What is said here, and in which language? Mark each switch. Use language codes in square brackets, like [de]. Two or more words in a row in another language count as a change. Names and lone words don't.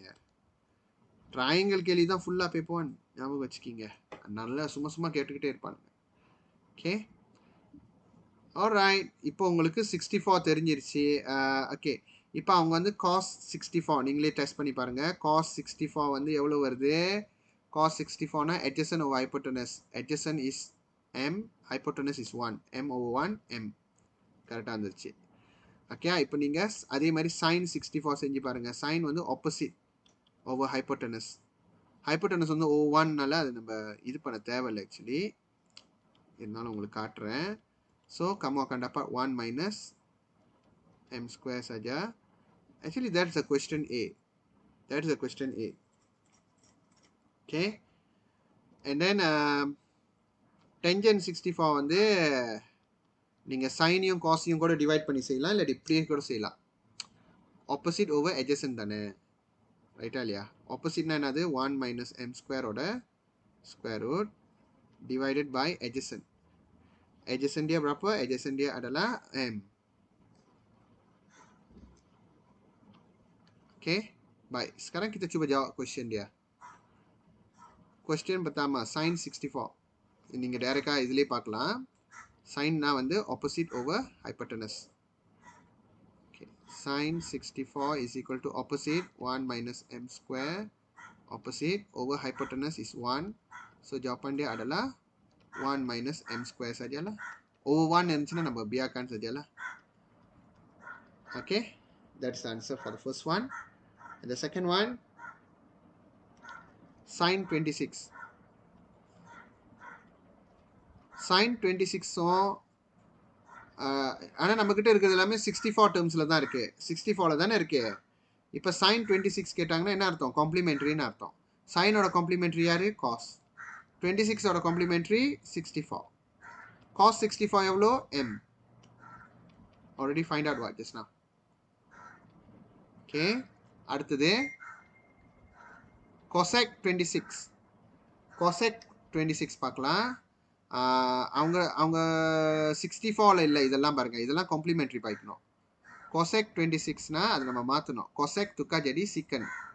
[ta] ட்ராயிங்கல் கேள்வி தான் ஃபுல்லாக பேப்போன், ஞாபகம் வச்சுக்கிங்க, நல்லா சும்மா சும்மா கேட்டுக்கிட்டே இருப்பாங்க. ஓகே, ஆல்ரைட், இப்போ உங்களுக்கு 64 தெரிஞ்சிருச்சு. ஓகே, இப்போ அவங்க வந்து cos 64 நீங்களே டெஸ்ட் பண்ணி பாருங்க. cos 64 வந்து எவ்வளோ வருது? cos 64னா [en] adjacent over hypotenuse. Adjacent is m, hypotenuse is 1. [ta] m over 1 m. கரெக்டாக வந்துருச்சு. ஓகே, இப்போ நீங்கள் அதே மாதிரி sin 64 செஞ்சு பாருங்க. sin வந்து [en] opposite over hypotenuse. [ta] hypotenuse வந்து over 1னால அது நம்ம இது பண்ண தேவையில்லை ஆக்சுவலி. இருந்தாலும் உங்களுக்கு காட்டுறேன். [ms] ஸோ kamu akan dapat 1 [en] minus m square [ms] saja. [en] Actually that's the question A. That is the question A. Okay. And then tangent 64 [ta] வந்து நீங்கள் சைனையும் காஸையும் கூட டிவைட் பண்ணி செய்யலாம், இல்லை இப்படியே கூட செய்யலாம். [en] opposite over adjacent [ta] தானே, ரைட்டா இல்லையா? ஆப்போசிட்னா என்னது? 1 [en] minus m [ta] ஸ்கொயரோட [en] square root divided by adjacent. [ms] Adjacent dia berapa? Adjacent dia adalah m. [en] Okay. [ms] Baik, sekarang kita cuba jawab question dia. Question pertama, sin 64. [ta] நீங்கள் டைரெக்டாக இதிலே பார்க்கலாம். சைன்னா வந்து [en] opposite over hypotenuse. Okay. Sin 64 is equal to opposite 1 minus m square. Opposite over hypotenuse is 1. [ms] So jawapan dia adalah [en] 1 minus m square [ms] sajalah. [ta] Over 1 இருந்துச்சுன்னா நம்ம [ms] biarkan sajalah. [en] Okay. That's the answer for the first one. And the second one, sin 26. [ta] Sin 26 ஆனால் நம்மக்கிட்ட இருக்கிறது எல்லாமே 64 டேர்ம்ஸில் தான் இருக்குது. 64ல் தானே இருக்குது. இப்போ sin 26 கேட்டாங்கன்னா என்ன அர்த்தம்? காம்ப்ளிமெண்ட்ரின்னு அர்த்தம். சைனோட காம்ப்ளிமெண்ட்ரி யார்? காஸ். 26ஓட காம்ப்ளிமெண்ட்ரி 64. cos 64 எவ்வளோ? [en] m. Already find out what just now. [ta] Okay. அடுத்தது cosec 26. cosec 26 பார்க்கலாம். அவங்க அவங்க 64ல் இல்லை, இதெல்லாம் பாருங்கள், இதெல்லாம் காம்ப்ளிமெண்ட்ரி பாய்க்கணும். cosec 26னா அது நம்ம மாற்றணும். cosec [ms] tukar jadi secant.